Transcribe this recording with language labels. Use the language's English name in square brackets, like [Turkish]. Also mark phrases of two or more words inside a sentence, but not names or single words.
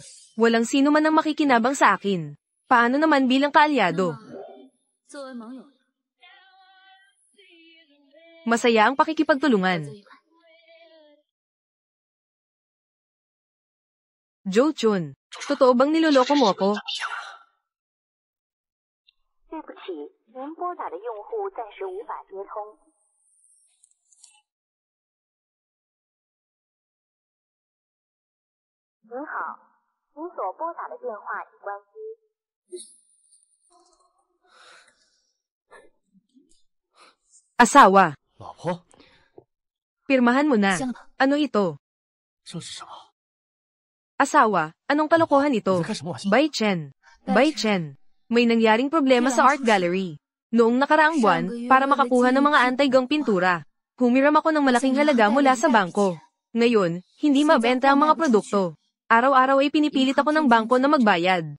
[Filipino] Walang sino man ang makikinabang sa akin. Paano naman bilang kaalyado? Masaya ang pakikipagtulungan. Zhou Chun, totoo bang niloloko mo ako? [Chinese] 对不起，您拨打的用户暂时无法接通。您好， 您所拨打的电话已关机。 [Filipino] Asawa, [Chinese] 老婆， [Filipino] pirmahan mo na. [Chinese] 香了， [Filipino] Ano ito? [Chinese] 这是什么？ [Filipino] Asawa, anong kalokohan [Chinese] 你 [Filipino] ito? [Chinese] 在开什么玩笑？ [Filipino] Bai Chen. Bai Chen. May nangyaring problema sa art gallery. Noong nakaraang buwan, para makakuha ng mga anti-gang pintura, humiram ako ng malaking halaga mula sa bangko. Ngayon, hindi mabenta ang mga produkto. Araw-araw ay pinipilit ako ng bangko na magbayad.